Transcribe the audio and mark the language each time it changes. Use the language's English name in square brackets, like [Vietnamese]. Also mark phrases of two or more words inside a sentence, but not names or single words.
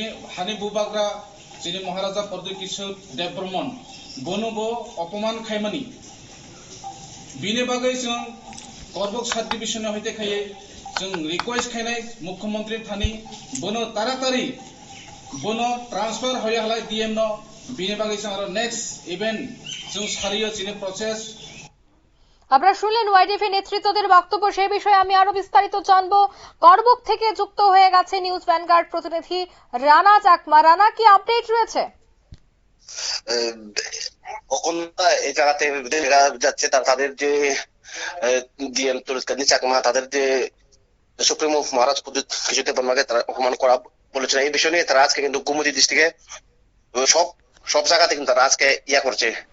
[Kok Borok] हानि बुबाग्रा चीनी महाराजा प्रद्युत किशोर देबबर्मन बनोबो अपमान खायमानी बिनि बागै जों करबुक साब डिभिजन होते खायो जों रिक्वेस्ट खायनाय मुख्यमंत्री थानी बनो तारातारि बनो ट्रांसफर होय हालाय डीएम नो बिनि बागै जों आरो [English] next event [Kok Borok] जों सारियो चीनी प्रसेस। [Bangla] আপনারা শুনলেন ওয়াইটিএফ এর নেতৃত্বদের বক্তব্য। সেই বিষয়ে আমি আরো বিস্তারিত জানবো। করবুক থেকে যুক্ত হয়ে গেছে নিউজ ভ্যানগার্ড প্রতিনিধি রানা চাকমা। রানা, কি আপডেট রয়েছে? এই জায়গাতে দেখা যাচ্ছে তাদের যে ডিএম তড়িৎ কান্তি চাকমা, তাদের যে সুপ্রিমো মহারাজ প্রদ্যুৎ কিশোর দেববর্মাকে তারা অপমান করা বলেছিল, এই বিষয় নিয়ে তারা আজকে কিন্তু গোমতী ডিস্ট্রিক্টে সব জায়গাতে কিন্তু তারা আজকে করছে।